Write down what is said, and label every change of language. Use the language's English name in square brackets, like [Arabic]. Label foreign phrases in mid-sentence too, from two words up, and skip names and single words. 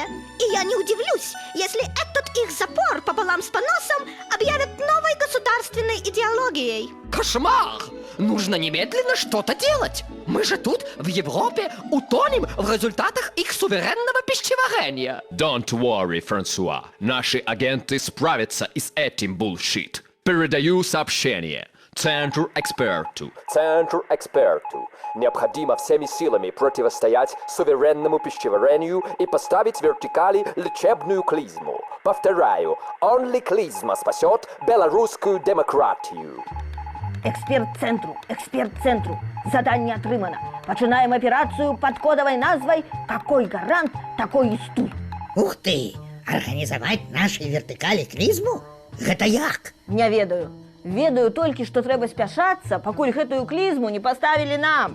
[Russian] И я не удивлюсь, если этот их запор пополам с поносом объявят новой государственной идеологией. Кошмар! Нужно немедленно что-то делать. Мы же тут, в Европе, утонем в результатах их суверенного пищеварения. [English] Don't worry, [Russian] Франсуа. Наши агенты справятся и с этим bullshit. Передаю сообщение. Центру эксперту. Необходимо всеми силами противостоять суверенному пищеварению и поставить в вертикали лечебную клизму. Повторяю, only клизма спасет белорусскую демократию. [Belarusian] Эксперт-центру. Задание атрымана. Пачынаем аперацыю пад кодавай назвай «Какой гарант, такой і стуль». Ух ты! Арганізаваць нашай вертыкалі клізму? Гэта як? Не ведаю. Ведаю толькі, што трэба спяшацца, пакуль гэтую клізму не паставілі нам.